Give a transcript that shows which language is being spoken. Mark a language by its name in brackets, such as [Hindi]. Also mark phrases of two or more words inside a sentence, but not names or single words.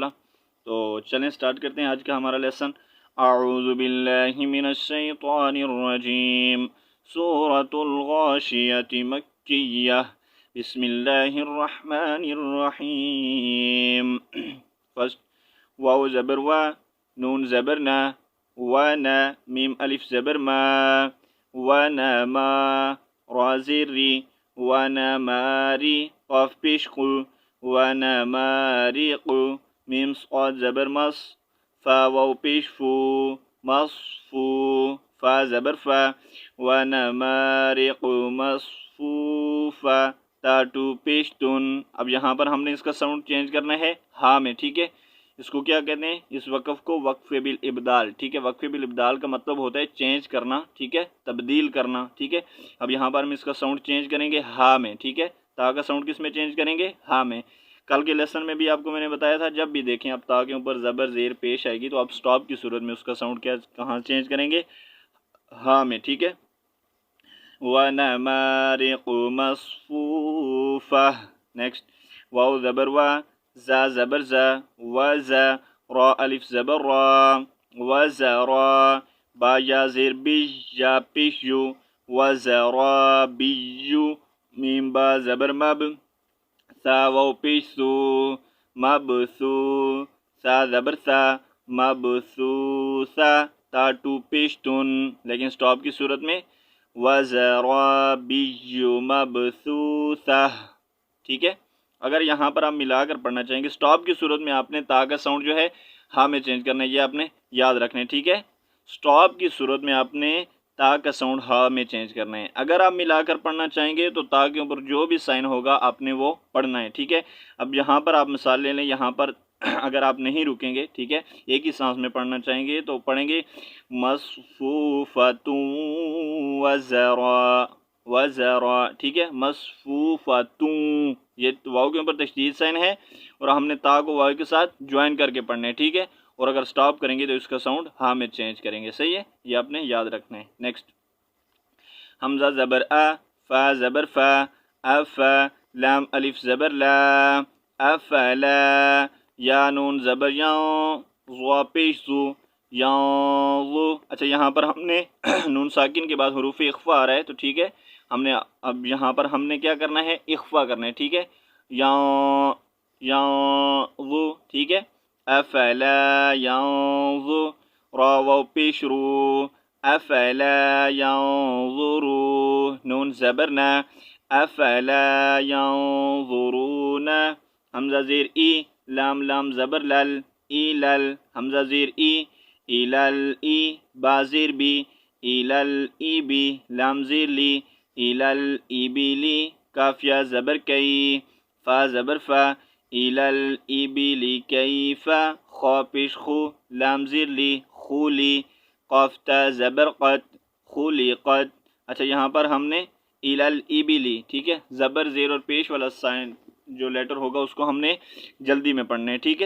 [Urdu] تو چلیں سٹارٹ کرتے ہیں آج کا ہمارا لیسن۔ [Arabic] اعوذ باللہ من الشیطان الرجیم، سورۃ الغاشیہ مکیہ، بسم اللہ الرحمن الرحیم۔ [Urdu] فرسٹ واو زبر وا، نون زبر نا، وانا، میم الف زبر ما، وانا ما، را زیر ری، وانا ماری، قاف پیش قو، وانا مارق، میم صاد زبر مص، فا واو پیش فو، مصفو، فا زبر فا، وانا مارق مصفوفا، تا ٹو پیش تن۔ اب یہاں پر ہم نے اس کا ساؤنڈ چینج کرنا ہے ہاں میں، ٹھیک ہے۔ اس کو کیا کہتے ہیں؟ اس وقف کو وقف بالابدال، ٹھیک ہے۔ وقف بالابدال کا مطلب ہوتا ہے چینج کرنا، ٹھیک ہے، تبدیل کرنا، ٹھیک ہے۔ اب یہاں پر ہم اس کا ساؤنڈ چینج کریں گے ہاں میں، ٹھیک ہے۔ تا کا ساؤنڈ کس میں چینج کریں گے؟ ہاں میں۔ کل کے لیسن میں بھی آپ کو میں نے بتایا تھا، جب بھی دیکھیں اب تا کے اوپر زبر زیر پیش آئے گی تو آپ سٹاپ کی صورت میں اس کا ساؤنڈ کہاں چینج کریں گے؟ ہاں میں، ٹھیک ہے۔ [Arabic] وَنَمَارِقُ مَصْفُوفَةٌ۔ [Urdu] نیکسٹ واو زبر وا، زا زبر زا، وزا، را الف زبر را، وزرا، با یا زیر بی، یا پیش یو، وزرابیو، میم با زبر مب، سا واو پیش سو، مبسو، سا زبر سا، مبسوسا، تا ٹو پیش تن، لیکن سٹاپ کی صورت میں [Arabic] وزرابی مبسوسہ، [Urdu] ٹھیک ہے۔ اگر یہاں پر آپ ملا کر پڑھنا چاہیں گے سٹاپ کی صورت میں آپ نے تا کا ساؤنڈ جو ہے ہاں میں چینج کرنا ہے، یہ آپ نے یاد رکھنا ہے، ٹھیک ہے۔ سٹاپ کی صورت میں آپ نے تا کا ساؤنڈ ہاں میں چینج کرنا ہے۔ اگر آپ ملا کر پڑھنا چاہیں گے تو تا کے اوپر جو بھی سائن ہوگا آپ نے وہ پڑھنا ہے، ٹھیک ہے۔ اب یہاں پر آپ مثال لے لیں، یہاں پر اگر آپ نہیں رکیں گے، ٹھیک ہے، ایک ہی سانس میں پڑھنا چاہیں گے تو پڑھیں گے [Arabic] مصفوفۃ وزرا، [Urdu] وزرا، ٹھیک ہے، مصفوفۃ، یہ واو کے اوپر تشدید سائن ہے اور ہم نے تا کو واو کے ساتھ جوائن کر کے پڑھنا ہے، ٹھیک ہے۔ اور اگر سٹاپ کریں گے تو اس کا ساؤنڈ ہاں میں چینج کریں گے، صحیح ہے، یہ آپ نے یاد رکھنا ہے۔ نیکسٹ حمزہ زبر ا، فا زبر فا، افا، لام الف زبر لا، افلا، یا نون زبر یاں، ضا پیش زو، یانظو۔ اچھا یہاں پر ہم نے نون ساکن کے بعد حروف اخفا آ رہا ہے تو ٹھیک ہے، ہم نے اب یہاں پر ہم نے کیا کرنا ہے؟ اخفا کرنا ہے، ٹھیک ہے۔ یانظو، ٹھیک ہے۔ [Arabic] افلا ينظر، [Urdu] را واو پیش رو، [Arabic] افلا ينظرون، [Urdu] نون زبرنا، [Arabic] افلا ينظرون، [Urdu] حمزہ زیر ای، لام لام زبر لل، ای لل، حمزہ زیر ای، ای لل ای، با زیر بی، ای لل ای بی، لام زیر لی، ای لل ای بی لی، کافیہ زبر کئی، فا زبر فا، ای لل ای بی لی کیفا، خا پیش خو، لام زیر لی، خولی، قاف تا زبر قد، خولی قد۔ اچھا یہاں پر ہم نے ای لل ای بی لی، ٹھیک ہے، زبر زیر اور پیش والا سائن جو لیٹر ہوگا اس کو ہم نے جلدی میں پڑھنا ہے، ٹھیک ہے۔